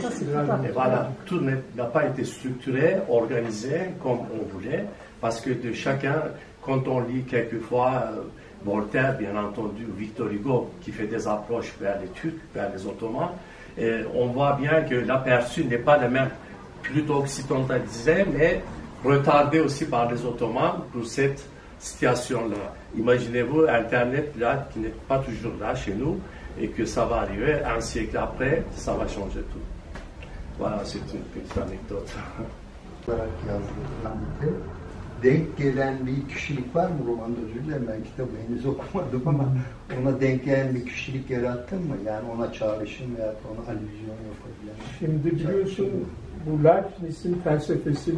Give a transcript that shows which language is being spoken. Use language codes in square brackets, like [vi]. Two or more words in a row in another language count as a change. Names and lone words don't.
[fr] Et voilà, tout n'a pas été structuré, organisé comme on voulait, parce que de chacun, quand on lit quelquefois Voltaire, bien entendu, Victor Hugo, qui fait des approches vers les Turcs, vers les Ottomans, on voit bien que l'aperçu n'est pas le même, plutôt occidentalisé, mais retardé aussi par les Ottomans pour cette situation-là. Imaginez-vous Internet là, qui n'est pas toujours là chez nous, et que ça va arriver un siècle après, ça va changer tout. Voilà, c'est une petite anecdote. [tr] Denk gelen bir kişilik var mı romanda? Özür dilerim, ben kitabı henüz okumadım ama ona denk gelen bir kişilik yarattın mı? Yani ona çağrışım veya ona alüzyon yapabilen. Şimdi biliyorsun bu Leibniz'in felsefesini